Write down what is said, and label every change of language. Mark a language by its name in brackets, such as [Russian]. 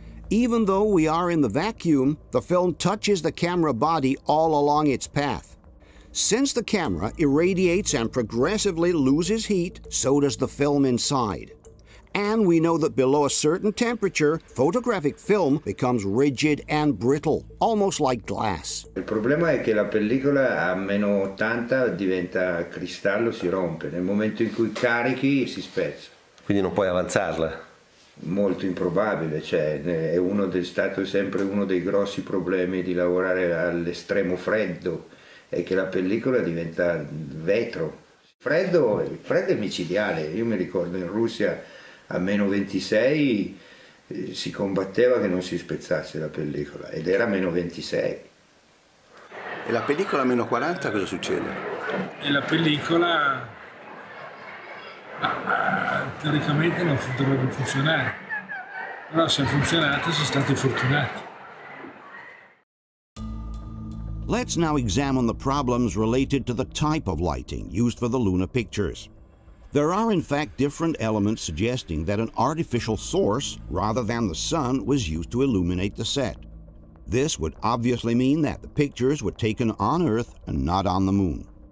[English] Even though we are in the vacuum, the film touches the camera body all along its path. Since the camera irradiates and progressively loses heat, so does the film inside. And we know that below a certain temperature, photographic film becomes rigid and brittle, almost like glass. [Italian] Il problema è che la pellicola a meno 80 diventa cristallo, si rompe. Nel momento in cui carichi si spezza. Quindi non puoi avanzarla? Molto improbabile, cioè è stato sempre uno dei grossi problemi di lavorare all'estremo freddo, è che la pellicola diventa vetro. Il freddo è micidiale. Io mi ricordo in Russia a meno 26 si combatteva che non si spezzasse la pellicola ed era meno 26. E la pellicola a meno 40 cosa succede? E la pellicola teoricamente non dovrebbe funzionare, però se ha funzionato si è stati fortunati. [English] Let's now examine the problems related to the type of lighting used for the lunar pictures. There are in fact different elements suggesting that an artificial source, rather than the sun, was used to illuminate the set. This would obviously mean that the pictures were taken on Earth and not on the moon.